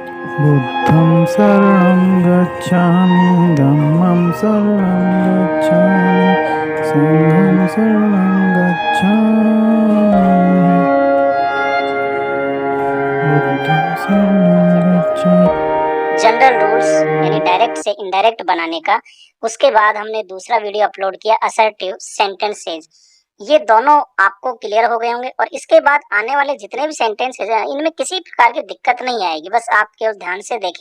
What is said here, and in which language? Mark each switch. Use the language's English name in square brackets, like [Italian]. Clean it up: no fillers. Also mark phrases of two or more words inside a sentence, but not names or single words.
[Pali] बुद्धं शरणं गच्छामि धम्मं शरणं गच्छामि संघं शरणं गच्छामि बुद्धं शरणं गच्छामि। [English] general rules [Hindi] यानी डायरेक्ट से इनडायरेक्ट बनाने का। उसके बाद हमने दूसरा वीडियो अपलोड किया [English] assertive sentences. [Hindi] ये दोनों आपको क्लियर हो गए होंगे और इसके बाद आने वाले जितने भी सेंटेंसेज हैं इनमें किसी प्रकार की दिक्कत नहीं आएगी, बस आप केवल ध्यान से देखें।